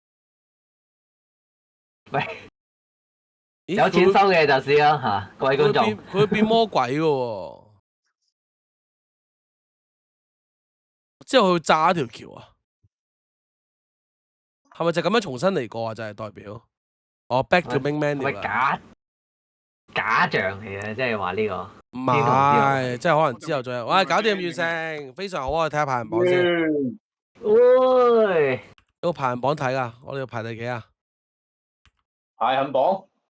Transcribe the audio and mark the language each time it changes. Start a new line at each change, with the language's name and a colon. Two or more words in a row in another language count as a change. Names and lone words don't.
Cantonese: 喂，有錢收嘅就試啦嚇，各位觀眾。佢會變魔鬼嘅喎，之後佢會炸一條橋啊？係咪就咁樣重新嚟過啊？就係代表
English: back to main menu
Cantonese: 啦。假象嚟嘅，即係話呢個。唔係，即係可能之後再有。喂，搞掂完成，非常好啊！睇下排行榜先。喂，有排行榜睇㗎，我哋要排第幾啊？排行榜